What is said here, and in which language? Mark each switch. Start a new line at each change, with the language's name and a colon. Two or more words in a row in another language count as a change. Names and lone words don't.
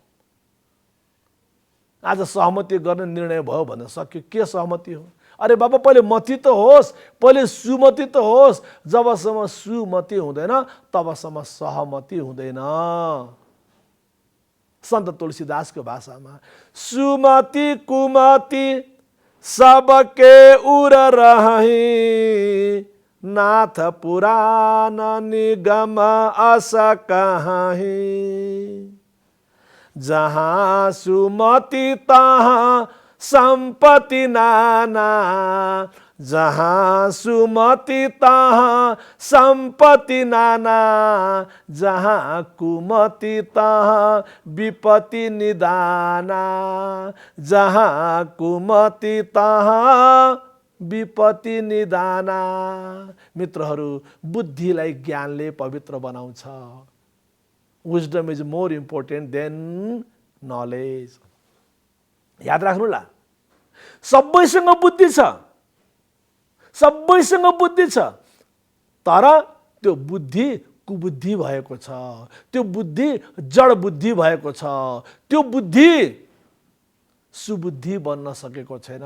Nepali: आज सहमति गर्ने निर्णय भयो भने सक्यो। के सहमति हो? अरे बाबा, पहिले मति त होस्, पहिले सुमति त होस्। जबसम्म सुमति हुँदैन तबसम्म सहमति हुँदैन। सन्त तुलसीदासको भाषामा
Awadhi: सुमति कुमति सबके उर रही, नाथ पुराण निगम अस कहीं। जहाँ सुमति तहाँ संपत्ति नाना, जहाँ सुमति तहाँ संपत्ति नाना, जहाँ कुमति तहाँ विपत्ति निदाना, जहाँ कुमति तहाँ विपत्ति निदाना।
Nepali: मित्रहरू, बुद्धिलाई ज्ञानले पवित्र बनाउँछ।
English: Wisdom is more important than knowledge.
Nepali: याद राख्नुला, सबैसँग बुद्धि छ, तर त्यो बुद्धि कुबुद्धि भएको छ, त्यो बुद्धि जड बुद्धि भएको छ, त्यो बुद्धि सुबुद्धि बन्न सकेको छैन।